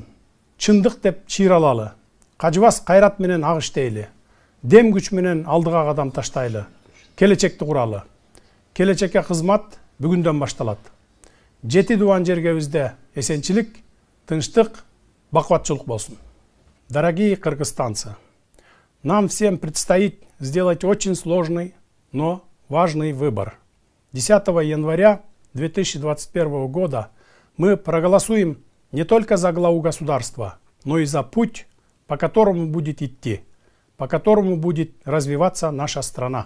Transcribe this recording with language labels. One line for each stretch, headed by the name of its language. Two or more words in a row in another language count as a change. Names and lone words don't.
Kyrgyz: Чындык деп чыйралалы. Кажыбас кайрат менен ак иштейли. Дем күч менен алдыга кадам таштайлы. Келечекти куралы. Келечекке кызмат бүгүндөн башталат. жети туған жергебизде эсенчилик, тынчтык, бакубатчылык болсун.
Russian: Дорогие кыргызстанцы, нам всем предстоит сделать очень сложный, но важный выбор. 10 января 2021 года мы проголосуем не только за главу государства, но и за путь, по которому будет идти, по которому будет развиваться наша страна.